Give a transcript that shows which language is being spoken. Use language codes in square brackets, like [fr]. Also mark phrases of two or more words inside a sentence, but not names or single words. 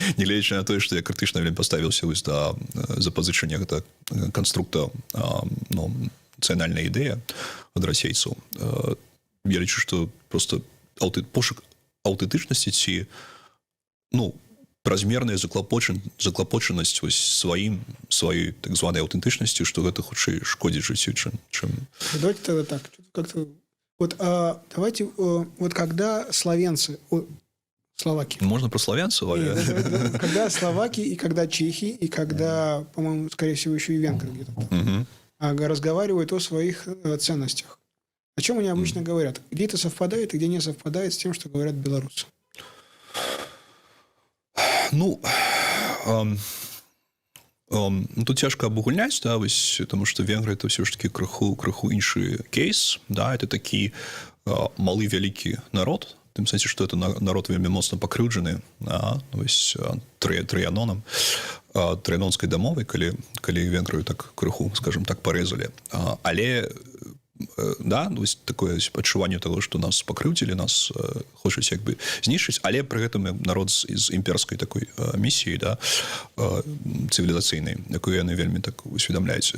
[be] Нягледзячы на тое, што я крытычна паставіўся да запазычання гэта канструкту нацыянальная ідэя ад расейцаў, я лічу, што просто пошук аўтэнтычнасці ці празмерная заклапочанасць сваёй так званай аўтэнтычнасці, што гэта хутчэй шкодзіць жыццю, чым... [ru] Давайте тогда так. Как-то... давайте, когда словенцы... Словакия. Можно про славянцев, Валя? Когда словаки, и когда чехи, и когда, по-моему, скорее всего, еще и венгры где-то там, разговаривают о своих ценностях. О чем они обычно говорят? Где это совпадает, и где не совпадает с тем, что говорят белорусы? [be] Тут цяжка абагульняць, да, [ru] потому что венгры это все ж таки [be] крыху іншы кейс, да, это такі малы вялікі народ, в тым сэнсе, што это народ вельмі моцна пакрыўджаны трыянонскай дамовай, калі венгрыю так крыху, скажем так, парэзалі. Але да, такое адчуванне таго, што нас пакрыўдзілі, нас хочуць як бы знішчыць, але пры гэтым народ з імперскай такой місіяй, да, цывілізацыйнай, якую яны вельмі так усведамляюць.